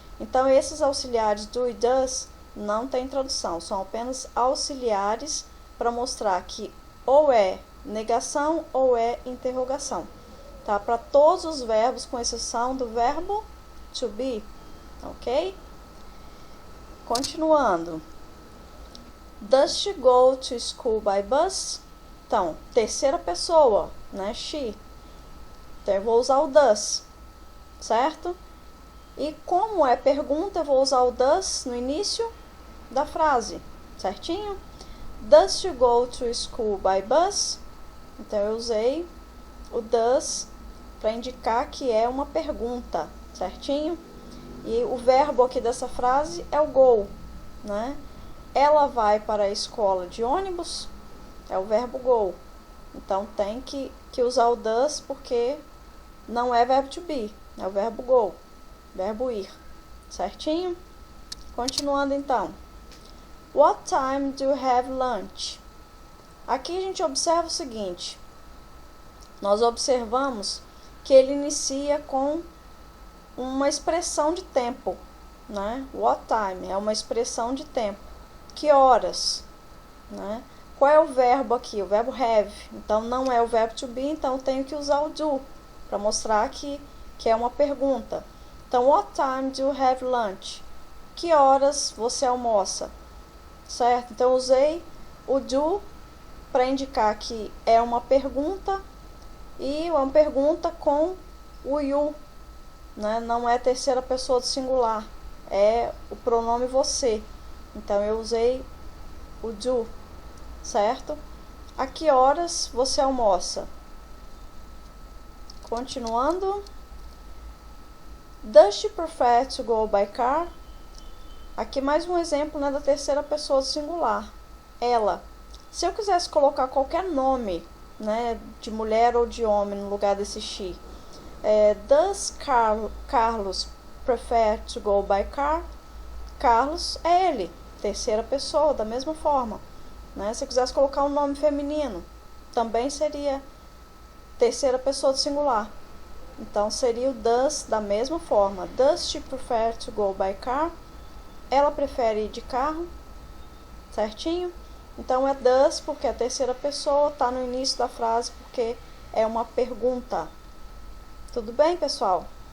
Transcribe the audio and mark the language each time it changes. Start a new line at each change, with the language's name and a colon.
Portuguese: Então, esses auxiliares do e does não tem tradução, são apenas auxiliares para mostrar que ou é negação ou é interrogação, tá? Para todos os verbos, com exceção do verbo to be, ok? Continuando.
English: Does she go to school by bus?
Portuguese: Então, terceira pessoa, né? She. Então, eu vou usar o does, certo? E como é pergunta, eu vou usar o does no início da frase, certinho?
English: Does she go to school by bus?
Portuguese: Então, eu usei o does para indicar que é uma pergunta, certinho? E o verbo aqui dessa frase é o go, né? Ela vai para a escola de ônibus, é o verbo go. Então, tem que usar o does porque não é verbo to be, é o verbo go, verbo ir, certinho? Continuando então.
English: What time do you have lunch?
Portuguese: Aqui a gente observa o seguinte, nós observamos que ele inicia com uma expressão de tempo, né?
English: What time
Portuguese: é uma expressão de tempo. Que horas, né? Qual é o verbo aqui? O verbo have. Então, não é o verbo to be, então eu tenho que usar o do para mostrar que é uma pergunta.
English: Então, what time do you have lunch?
Portuguese: Que horas você almoça? Certo? Então, eu usei o do para indicar que é uma pergunta e é uma pergunta com o you, né? Não é terceira pessoa do singular, é o pronome você. Então, eu usei o do, certo? A que horas você almoça? Continuando.
English: Does she prefer to go by car?
Portuguese: Aqui mais um exemplo, né, da terceira pessoa do singular. Ela. Se eu quisesse colocar qualquer nome, né, de mulher ou de homem no lugar desse she,
English: does Carlos prefer to go by car?
Portuguese: Carlos é ele, terceira pessoa, da mesma forma, né? Se eu quisesse colocar um nome feminino, também seria terceira pessoa do singular. Então, seria o does da mesma forma.
English: Does she prefer to go by car?
Portuguese: Ela prefere ir de carro, certinho? Então, é does porque a terceira pessoa está no início da frase porque é uma pergunta. Tudo bem, pessoal?